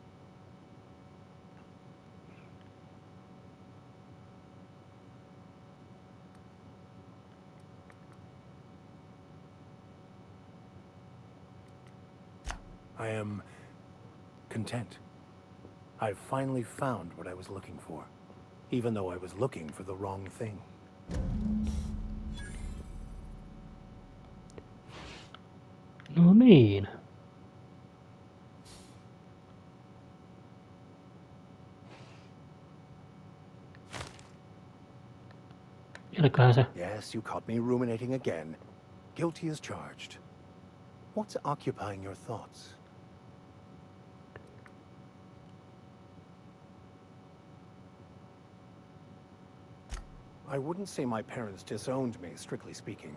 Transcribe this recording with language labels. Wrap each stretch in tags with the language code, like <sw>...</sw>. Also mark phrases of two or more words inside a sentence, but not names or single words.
<en>I am content. I've finally found what I was looking for, even though I was looking for the wrong thing.</en> <fi>No niin. Vieläköhän se?</fi> <en>Yes, you caught me ruminating again. Guilty as charged. What's occupying your thoughts? I wouldn't say my parents disowned me, strictly speaking.</en>